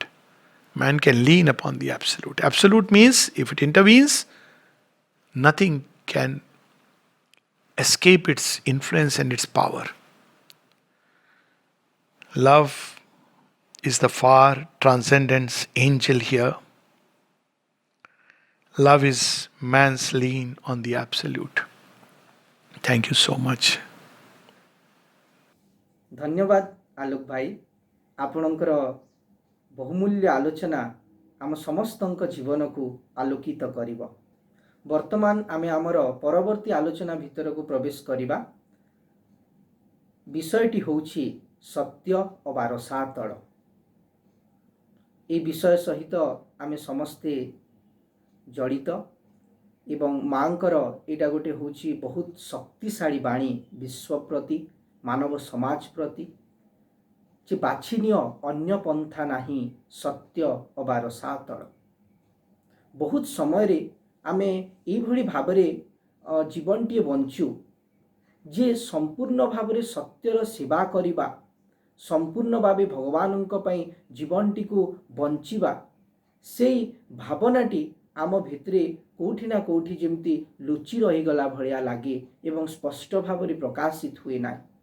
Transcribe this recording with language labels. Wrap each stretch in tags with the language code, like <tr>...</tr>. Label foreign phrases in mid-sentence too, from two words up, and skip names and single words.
<en>Man can lean upon the absolute. Absolute means if it intervenes, nothing can escape its influence and its power. Love is the far transcendence angel here. Love is man's lean on the absolute. Thank you so much.</en> <or>ଧନ୍ୟବାଦ ଆଲୋକ ଭାଇ ଆପଣଙ୍କର ବହୁମୂଲ୍ୟ ଆଲୋଚନା ଆମ ସମସ୍ତଙ୍କ ଜୀବନ କୁ ଆଲୋକିତ କରିବ। ବର୍ତ୍ତମାନ ଆମେ ଆମର ପରବର୍ତ୍ତୀ ଆଲୋଚନା ଭିତର କୁ ପ୍ରବେଶ କରିବା। ବିଷୟଟି ହେଉଛି ସତ୍ୟ ଅବା ରସାତଳ। ଏ ବିଷୟ ସହିତ ଆମେ ସମସ୍ତେ ଜଡ଼ିତ ଏବଂ ମାଙ୍କର ଏଟା ଗୋଟେ ହେଉଛି ବହୁତ ଶକ୍ତିଶାଳୀ ବାଣୀ ବିଶ୍ୱ ପ୍ରତି ମାନବ ସମାଜ ପ୍ରତି ଯେ ବାଛିନିଅ ଅନ୍ୟ ପନ୍ଥା ନାହିଁ ସତ୍ୟ ଅବା ରସାତଳ। ବହୁତ ସମୟ ରେ ଆମେ ଏଇ ଭଳି ଭାବରେ ଜୀବନଟି ବଞ୍ଚୁ ଯେ ସମ୍ପୂର୍ଣ୍ଣ ଭାବରେ ସତ୍ୟର ସେବା କରିବା ସମ୍ପୂର୍ଣ୍ଣ ଭାବେ ଭଗବାନଙ୍କ ପାଇଁ ଜୀବନଟି କୁ ବଞ୍ଚିବା ସେଇ ଭାବନାଟି ଆମ ଭିତରେ କୋଉଠି ନା କୋଉଠି ଯେମିତି ଲୁଚି ରହି ଗଲା ଭଳିଆ ଲାଗେ ଏବଂ ସ୍ପଷ୍ଟ ଭାବରେ ପ୍ରକାଶିତ ହୁଏ ନା।</or>